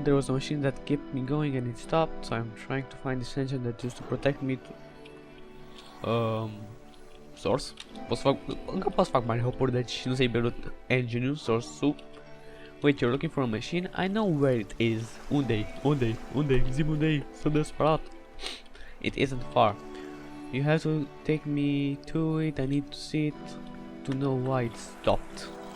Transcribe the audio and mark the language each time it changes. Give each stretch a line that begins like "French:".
English: There was a machine that kept me going and it stopped. So I'm trying to find this engine that used to protect me to... Source.
Romanian: Încă pot să fac mai hopuri, deci nu se-i pierdut engine-ul, source-ul.
English: Wait, you're looking for a machine? I know where it is.
Romanian: Unde-i? Zi-mi unde-i? Sunt desperat.
English: It isn't far. You have to take me to it. I need to see it to know why it stopped.